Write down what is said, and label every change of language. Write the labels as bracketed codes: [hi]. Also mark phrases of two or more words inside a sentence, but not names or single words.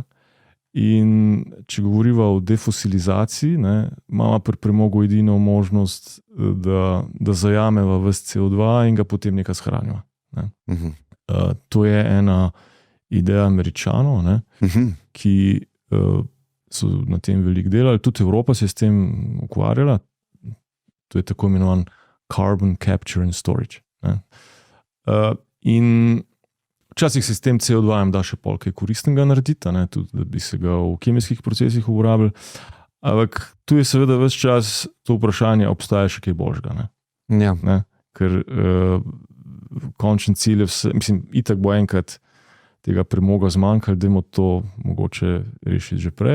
[sl] In če govorimo o defosilizaciji, imamo pri premogu edino možnost, da zajameva ves CO2 in ga potem nekaj shranjava. To je ena ideja Američanov, ki so na tem veliko delali. Tudi Evropa se je s tem ukvarjala. To je tako imenovan [en] carbon capture and storage. [sl] In včasih se s tem CO2 da še polkaj koristnega narediti, tudi da bi se ga v kemijskih procesih uporabili. Ampak tu je seveda ves čas to vprašanje, obstaja še kaj božga. Ja. Ker končni cilj je, mislim, itak bo enkrat tega premoga zmanjkalo, dajmo to mogoče rešiti že prej.